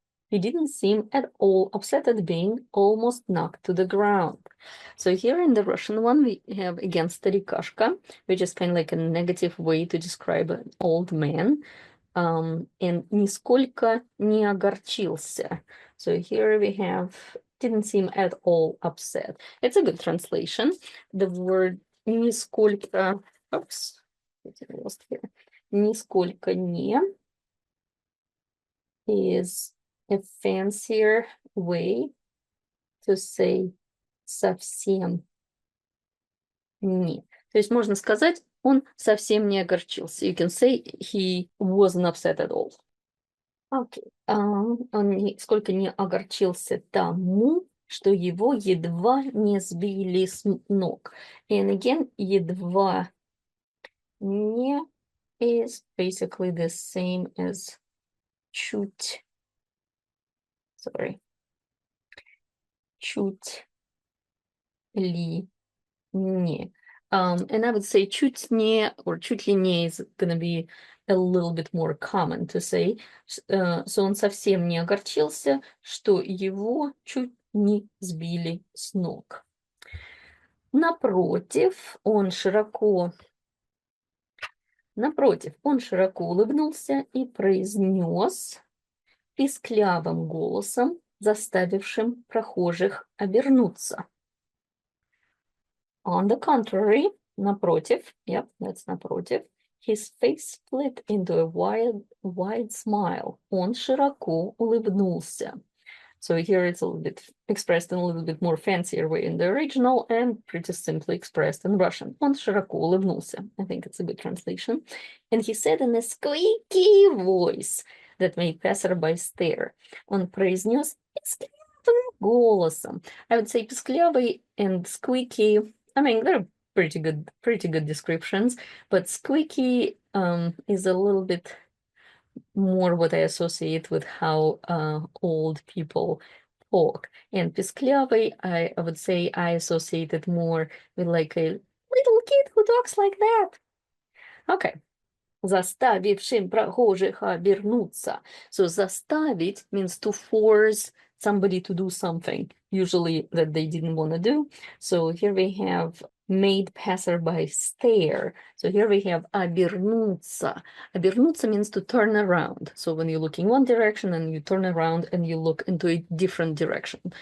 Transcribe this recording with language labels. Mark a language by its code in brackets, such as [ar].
[en] He didn't seem at all upset at being almost knocked to the ground. So here in the Russian one, we have again старикашка, which is kind of like a negative way to describe an old man. And [ru] нисколько не огорчился. [en] So here we have didn't seem at all upset. It's a good translation. The word нисколько, oops, I lost here. [ru] Нисколько не [en] is a fancier way to say [ru] совсем не. То есть можно сказать, он совсем не огорчился. [en] You can say he wasn't upset at all. Okay. [ru] Он нисколько не огорчился тому, что его едва не сбили с ног. [en] And again, [ru] едва не [en] is basically the same as чуть. [ru] Чуть ли не. [en] And I would say [ru] чуть не [en] or [ru] чуть ли не [en] is going to be a little bit more common to say. So [ru] он совсем не огорчился, что его чуть не сбили с ног. Напротив, он широко улыбнулся и произнес писклявым голосом, заставившим прохожих обернуться. [en] On the contrary, напротив, yep, that's напротив, his face split into a wide smile. [ru] Он широко улыбнулся. [en] So here it's a little bit expressed in a little bit more fancier way in the original and pretty simply expressed in Russian. [ru] Он широко улыбнулся. [en] I think it's a good translation. And he said in a squeaky voice that made passerby stare. [ru] Он произнес писклявым голосом. [en] I would say писклявый and squeaky. I mean, they're pretty good descriptions, but squeaky is a little bit more what I associate with how old people talk. And писклявый, I would say I associate it more with like a little kid who talks like that. Okay. [ru] Заставившим прохожих обернуться. [en] So заставить means to force somebody to do something, usually that they didn't want to do. So here we have made passerby stare. So here we have обернуться. Обернуться means to turn around. So when you look in one direction and you turn around and you look into a different direction.